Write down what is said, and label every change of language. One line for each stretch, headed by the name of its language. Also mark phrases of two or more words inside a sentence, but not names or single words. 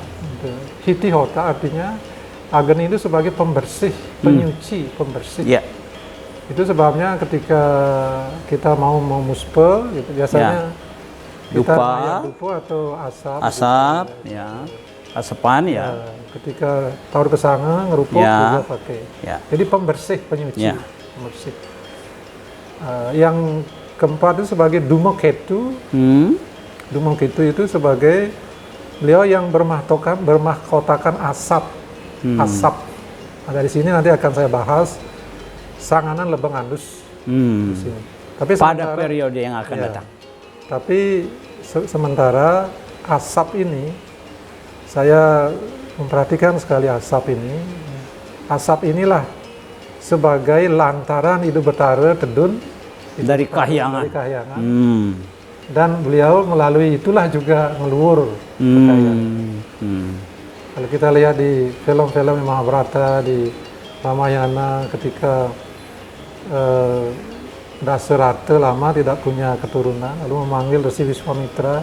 Indonesian: Hittihota artinya Agni itu sebagai pembersih, penyuci, pembersih. Itu sebabnya ketika kita mau muspe, gitu, biasanya kita dupa atau asap, asapan ketika taur kesanga ngerupuk juga pakai. Jadi pembersih, penyuci, pembersih. Yang keempat itu sebagai Dumaketu. Dumaketu itu sebagai beliau yang bermahkotakan asap. Asap. Nah, dari sini nanti akan saya bahas Sanganan Lebeng Andus. Di sini. Tapi pada periode yang akan datang. Tapi sementara asap ini, saya memperhatikan sekali asap ini. Asap inilah sebagai lantaran hidup betara tedun dari Kahyangan. Dan beliau melalui itulah juga meluhur ke Kahyangan. Kalau kita lihat di film-film Mahabharata, di Ramayana, ketika Dasaratha lama tidak punya keturunan, lalu memanggil Resi Wiswamitra